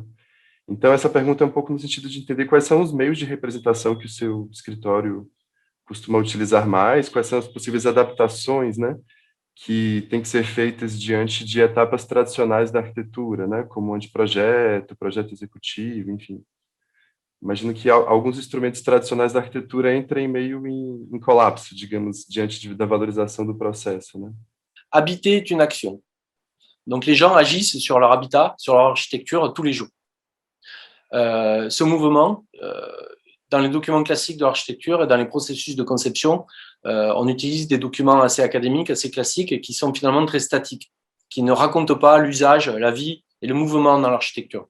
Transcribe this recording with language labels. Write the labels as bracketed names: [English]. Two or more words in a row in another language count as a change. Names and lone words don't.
[Portuguese] Então, essa pergunta é um pouco no sentido de entender quais são os meios de representação que o seu escritório costuma utilizar mais, quais são as possíveis adaptações, né, que têm que ser feitas diante de etapas tradicionais da arquitetura, né, como anteprojeto, projeto executivo, enfim. Imagino que alguns instrumentos tradicionais da arquitetura entrem meio em colapso, digamos, diante da valorização do processo, né? [French] Habiter est une action. Donc les gens agissent sur leur habitat, sur leur architecture tous les jours. Ce mouvement, dans les documents classiques de l'architecture et dans les processus de conception, on utilise des documents assez académiques, assez classiques et qui sont finalement très statiques, qui ne racontent pas l'usage, la vie et le mouvement dans l'architecture.